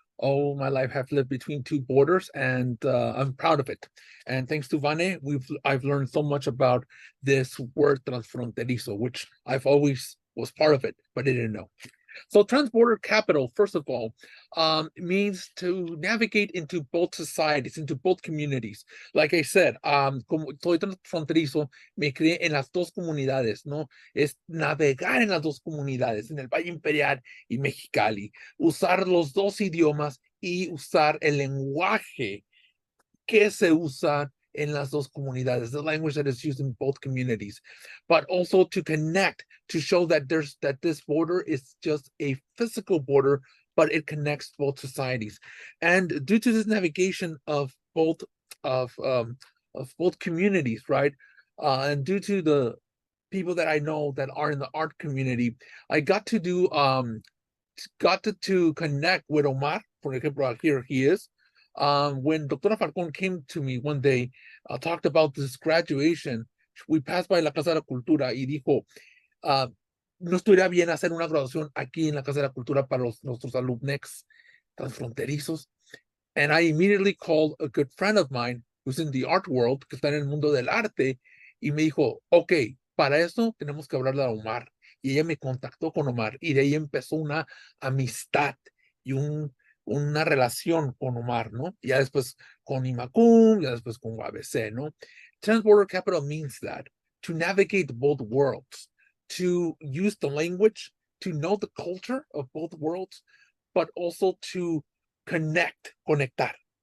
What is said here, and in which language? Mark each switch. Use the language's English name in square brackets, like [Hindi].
[English] All my life have lived between two borders, and I'm proud of it. And thanks to Vane, I've learned so much about this word transfronterizo, which I've always was part of it, but I didn't know. So transborder capital, first of all, means to navigate into both societies, into both communities. Like I said, [Spanish] como soy transfronterizo, me crié en las dos comunidades, ¿no? Es navegar en las dos comunidades, en el Valle Imperial y Mexicali, usar los dos idiomas y usar el lenguaje que se usa en las dos comunidades, [English] the language that is used in both communities, but also to connect, to show that this border is just a physical border, but it connects both societies. And due to this navigation of both communities, right, and due to the people that I know that are in the art community, I got to do to connect with Omar. For example, here he is. When Doctora Falcón came to me one day, talked about this graduation, we passed by [Spanish] la Casa de la Cultura y dijo, no estuviera bien hacer una graduación aquí en la Casa de la Cultura para nuestros alumnex transfronterizos. [English] And I immediately called a good friend of mine who's in the art world, [Spanish] que está en el mundo del arte, y me dijo, ok, para eso tenemos que hablarle a Omar. Y ella me contactó con Omar, y de ahí empezó una amistad y una relación con Omar, ¿no? Ya después con Imacum, ya después con ABC, ¿no? [English] Transborder capital means that, to navigate both worlds, to use the language, to know the culture of both worlds, but also to [Spanish] conectar.